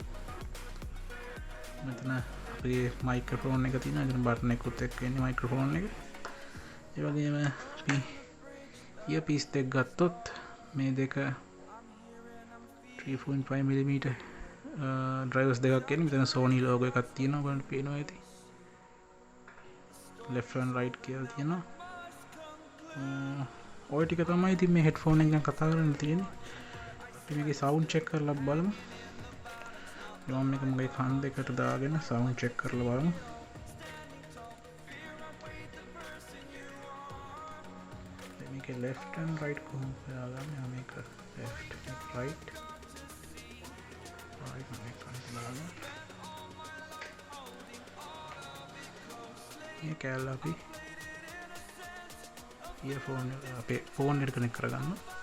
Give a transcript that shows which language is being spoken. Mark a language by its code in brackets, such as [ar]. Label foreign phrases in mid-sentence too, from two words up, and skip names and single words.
[si] මෙතන අපේ මයික්‍රොෆෝන් එක තියෙනවා. එතන බටන් එකකුත් එක්ක එන්නේ මයික්‍රොෆෝන් එක. ඒ වගේම අපි earpiece දෙක ගත්තොත් මේ දෙක 3.5mm drivers දෙකක් එන්නේ. මෙතන Sony logo එකක් තියෙනවා. ඔයගොල්ලන්ට පේනවා ඇති. [en] left and right [si] කියලා තියෙනවා. ඔය ටික තමයි ඉතින් මේ හෙඩ්ෆෝන් එක ගැන කතා කරන්න තියෙන්නේ. අපි මේකේ සවුන්ඩ් චෙක් කරලා බලමු. ඩ්‍රම් එක මගේ කන් දෙකට දාගෙන සවුන්ඩ් චෙක් කරලා බලමු. මේකේ [en] left and right [si] කොහොමද හොයාගන්නේ? මේක [en] left right [si] මේක දාලා මේ කැල්ල අපි ඊයර්ෆෝන් අපේ ෆෝන් එකට කනෙක්ට් කරගන්න.